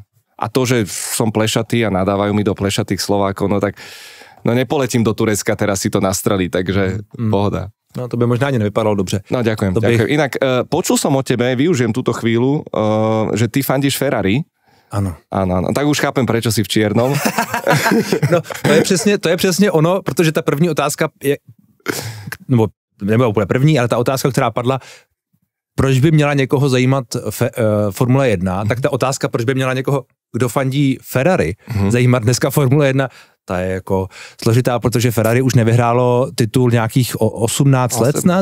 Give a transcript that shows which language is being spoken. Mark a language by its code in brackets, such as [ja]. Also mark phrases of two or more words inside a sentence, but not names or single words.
[sk] A to, že som plešatý a nadávajú mi do plešatých Slovákov, no tak nepoletím do Turecka teraz si to nastreliť, takže pohoda. [cs] No to by možná ani nevypadalo dobře. [sk] No ďakujem. Inak počul som o tebe, využijem túto chvíľu, že ty fandíš Ferrari. [cs] Ano. [sk] Tak už chápem, prečo si v čiernom. [cs] No, to je přesně ono, protože ta první otázka je, nebo úplně první, ale ta otázka, která padla, proč by měla někoho zajímat Formule 1, tak ta otázka, proč by měla někoho, kdo fandí Ferrari, zajímat dneska Formule 1, ta je jako složitá, protože Ferrari už nevyhrálo titul nějakých 18 let snad.